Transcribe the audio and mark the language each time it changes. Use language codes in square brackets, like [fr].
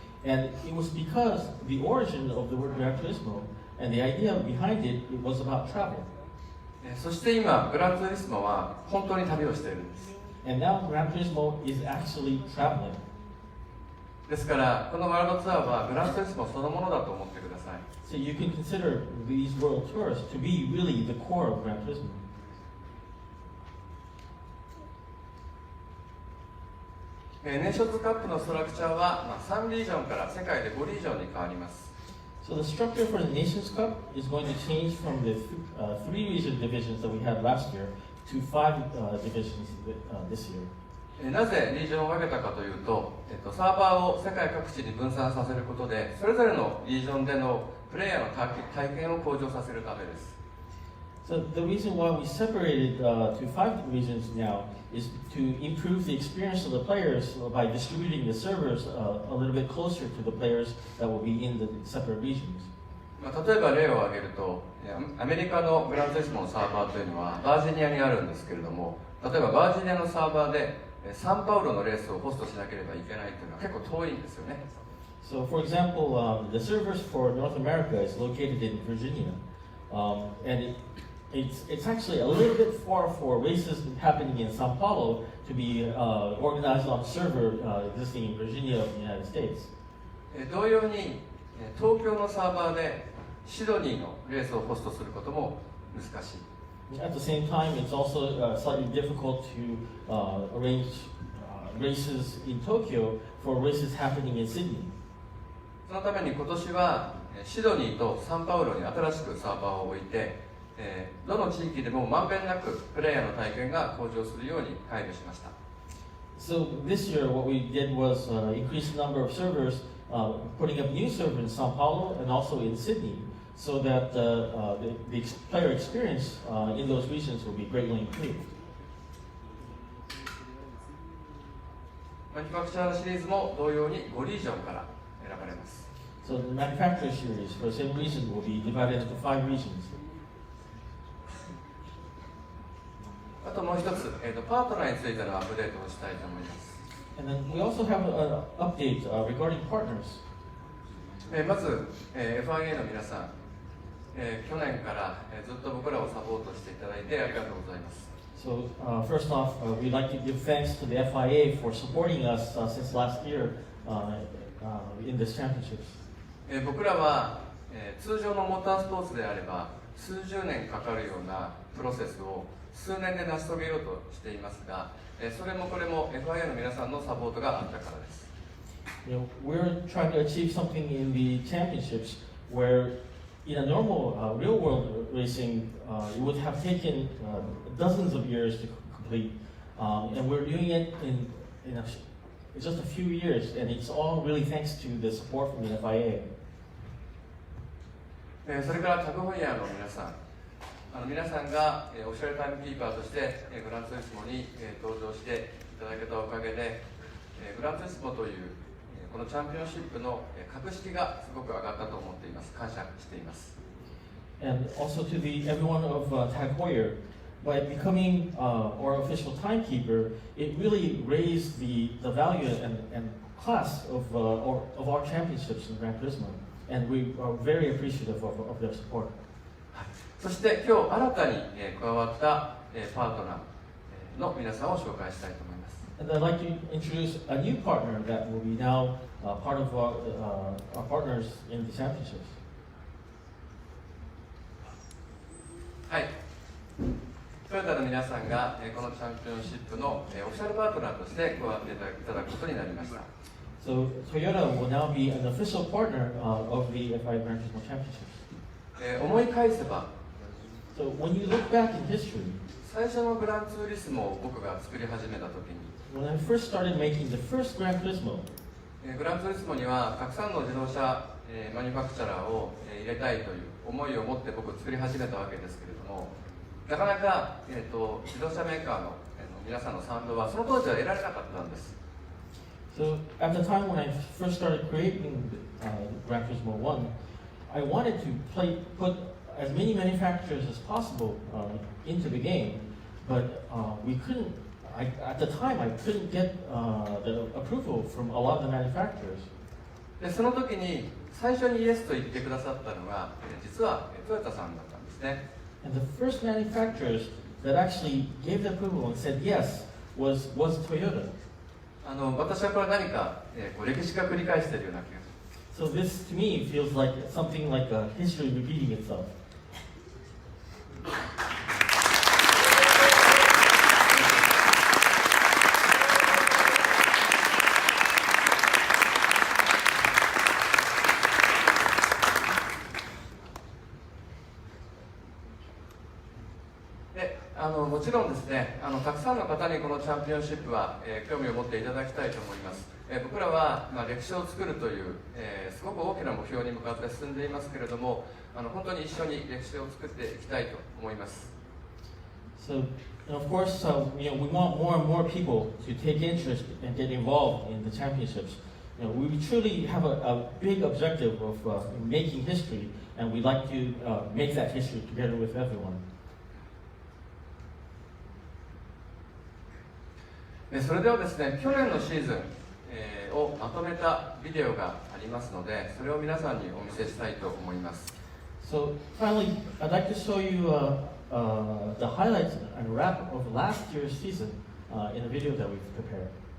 [en] And it was because the origin of the word Gran Turismo and the idea behind it, it was about travel. [ja] そして今、グランツーリスモは本当に旅をしているんです。 [en] And now Gran Turismo is actually traveling. [ja] ですから、このワールドツアーはグランツーリスモそのものだと思ってください。 [en] So you can consider these world tours to be really the core of Gran Turismo. [ja] ネーションズカップのストラクチャーは、3リージョンから世界で5リージョンに変わります。 [en] So the structure for the Nations Cup is going to change from the 3 region divisions that we had last year to 5 divisions this year. [ja] なぜリージョンを分けたかというと、サーバーを世界各地に分散させることで、それぞれのリージョンでのプレイヤーの体験を向上させるためです。 [en] So the reason why we separated to 5 regions now is to improve the experience of the players by distributing the servers a little bit closer to the players that will be in the separate regions. [ja] 例えば例を挙げると、アメリカのグランツーリスモのサーバーというのはバージニアにあるんですけれども、例えばバージニアのサーバーでサンパウロのレースをホストしなければいけないというのは結構遠いんですよね。 [en] So for example, the servers for North America is located in Virginia, and it's actually a little bit far for races happening in Sao Paulo to be organized on a server existing in Virginia of the United States. [ja] 同様に東京のサーバーでシドニーのレースをホストすることも難しい。 [en] At the same time, it's also slightly difficult to arrange races in Tokyo for races happening in Sydney. [ja] そのために今年はシドニーとサンパウロに新しくサーバーを置いて、どの地域でもまんべんなくプレイヤーの体験が向上するように配慮しました。 [en] So this year, what we did was increase the number of servers, putting up new servers in Sao Paulo and also in Sydney, so that the player experience in those regions will be greatly improved. [ja] マニュファクチャーシリーズも同様に5リージョンから選ばれます。 [en] So the manufacturer series for the same region will be divided into 5 regions. [ja] あともう一つ、パートナーについてのアップデートをしたいと思います。 [en] And then we also have an update regarding partners. [ja] まず、FIA の皆さん、去年から、ずっと僕らをサポートしていただいてありがとうございます。 [en] So first off, we'd like to give thanks to the FIA for supporting us since last year in this championships. [ja] 僕らは、通常のモータースポーツであれば数十年かかるようなプロセスを数年で成し遂げようとしていますが、それもこれも FIA の皆さんのサポートがあったからです。 [en] You know, we're trying to achieve something in the championships where in a normal real world racing it would have taken dozens of years to complete, and we're doing it in just a few years, and it's all really thanks to the support from the FIA. [ja] それからタグホイヤーの皆さん、皆さんがオフィシャルタイムキーパーとしてグランツーリスモに登場していただけたおかげでグランツーリスモというこのチャンピオンシップの格式がすごく上がったと思っています。感謝しています。 [en] And also to everyone of Tag Heuer, by becoming our official timekeeper, it really raised the value and class of our championships in Gran Turismo, and we are very appreciative of their support. [ja] そして今日新たに加わったパートナーの皆さんを紹介したいと思います。 [en] And I'd like to introduce a new partner that will be now part of our partners in the championships. [ja] はい。トヨタの皆さんがこのチャンピオンシップのオフィシャルパートナーとして加わっていただくことになりました。 [en] So Toyota will now be an official partner of the FI Gran Turismo Championships. [ja] 思い返せば、 [en] So when you look back in history, [ja] 最初のグランツーリスモを僕が作り始めた時に、 [en] when I first started making the first Gran Turismo, [ja] グランツーリスモにはたくさんの自動車マニュファクチャラーを入れたいという思いを持って僕作り始めたわけですけれども、なかなか、自動車メーカーの皆さんの賛同はその当時は得られなかったんです。 [en] So at the time when I first started creating Gran Turismo 1, I wanted to put as many manufacturers as possible into the game, but we couldn't. At the time, I couldn't get the approval from a lot of the manufacturers. [ja] でその時に最初にイエスと言ってくださったのが実はトヨタさんだったんですね。 [en] And the first manufacturers that actually gave the approval and said yes was Toyota. [ja] 私はこれ何か、歴史が繰り返しているような気がします。 [en] So this to me feels like something like history repeating itself. [ja] もちろんですね、たくさんの方にこのチャンピオンシップは、興味を持っていただきたいと思います。僕らは、歴史を作るという、すごく大きな目標に向かって進んでいますけれども、本当に一緒に歴史を作っていきたいと思います。 [en] So, and of course, we want more and more people to take interest and get involved in the championships. We truly have a big objective of making history, and we'd like to make that history together with everyone. [ja] それではですね、去年のシーズン、をまとめたビデオがありますので、それを皆さんにお見せしたいと思います。 [en] So finally, I'd like to show you the highlights and wrap of last year's season in a video that we've prepared.